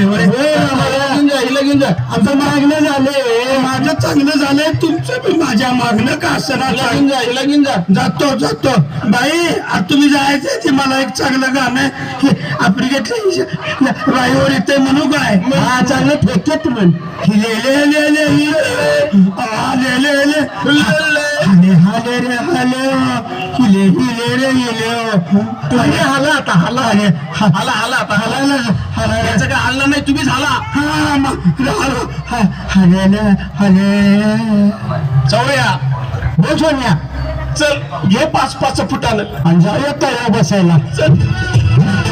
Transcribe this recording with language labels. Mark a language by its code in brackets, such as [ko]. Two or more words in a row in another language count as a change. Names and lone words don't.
[mr] लगीन जा आमचं मागणं झाले माझं चांगलं झालंय तुमचं बी माझ्या मागणं का असं लगीन जा जातो बाई आता तुम्ही जायचंय ते मला एक चांगलं गाणं आहे आफ्रिकेतलं राईवर येते म्हणू काय हा चांगलं ठेकेत म्हण ले ले ले ले ले ले ले हाले हाले रे हाले हिले हिले रे हिले हाला आता हाला हाला हाला आता हाला याचं काय हल्ला नाही तुम्हीच हाला हाले चौया बोल चल घे 5-5 फुटानं आणि जाऊया तळ्यावर बसायला चल